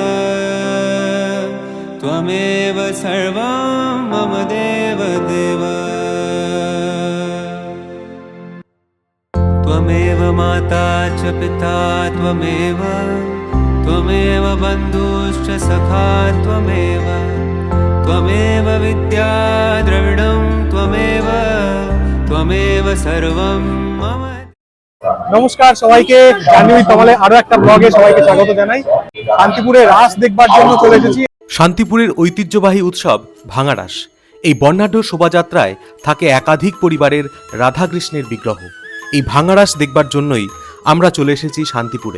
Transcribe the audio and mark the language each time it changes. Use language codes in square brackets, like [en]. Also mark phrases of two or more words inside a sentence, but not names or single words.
[sa] त्वमेव सर्वं मम देवदेव त्वमेव माता च पिता त्वमेव त्वमेव बन्धुश्च सखा त्वमेव त्वमेव विद्या द्रविणं त्वमेव त्वमेव सर्वं मम। [bn] নমস্কার সবাইকে, জানুয়ারি তমালে আরো একটা ব্লগে সবাইকে স্বাগত জানাই। শান্তিপুরে রাস দেখবার জন্য চলে এসেছি। শান্তিপুরের ঐতিহ্যবাহী উৎসব ভাঙারাস। এই বর্ণাঢ্য শোভাযাত্রায় থাকে একাধিক পরিবারের রাধাকৃষ্ণের বিগ্রহ। এই ভাঙারাস দেখবার জন্যই আমরা চলে এসেছি শান্তিপুরে।